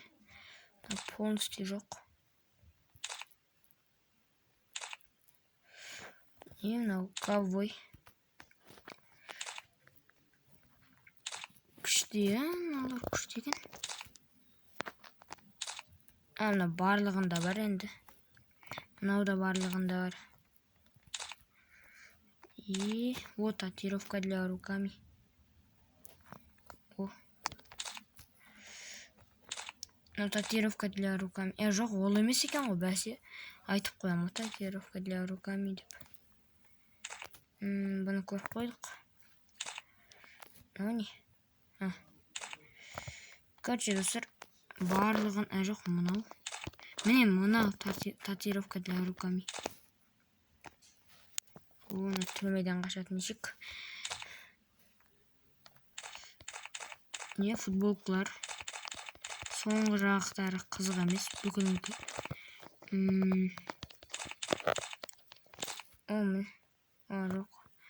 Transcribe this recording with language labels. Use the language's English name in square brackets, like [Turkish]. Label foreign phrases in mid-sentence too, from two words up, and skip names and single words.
[Kazakh] Полностью жоқ. И мынау ковбой. Күшті, мыналар күшті екен. Мына барлығында бар енді. Мынау да барлығында бар. [Russian] И вот татуировка для руками. О. Ну, татуировка для руками. [Kazakh] Жоқ, ол емес екен ғой, бәсе. Айтып қоямын, [Russian] татуировка для руками [Kazakh] деп. Бұны көріп қойдық. Мынау не? Короче, достар, барлығын, жоқ, мынау. Міне, мынау [Russian] татуировка для руками. [Kazakh] Оны түрмеден қашатын нешік. Не, футболкалар. Соңғы жақтары қызық емес, бүкіліңкі. Жоқ.